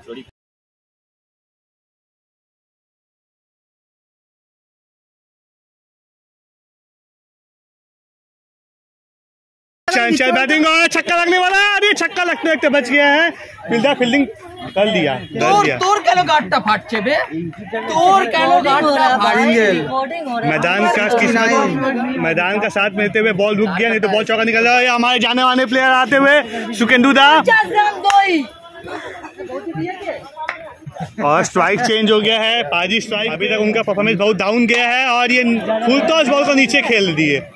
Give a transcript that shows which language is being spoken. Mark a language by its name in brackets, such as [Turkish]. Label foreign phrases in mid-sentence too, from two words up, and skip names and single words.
[Hindi] चंचल बैटिंग और छक्का लगने वाला है। अरे छक्का लगते लगते बच गया है। फील्डर फील्डिंग कर दिया। [Bangla] तोर केनो गाट्टा फाटछे बे। तोर केनो गाट्टा फाटछे। [Hindi] मैदान का साथ मिलते हुए बॉल रुक गया, नहीं तो बॉल चौका निकल रहा है। हमारे जाने वाले प्लेयर आते हुए सुकेंदु दा और [English] strike change [Hindi] हो गया है। पाजी स्ट्राइक। अभी तक उनका परफॉर्मेंस बहुत डाउन गया है और ये [English] full toss [Hindi] बॉल को नीचे खेल दिए।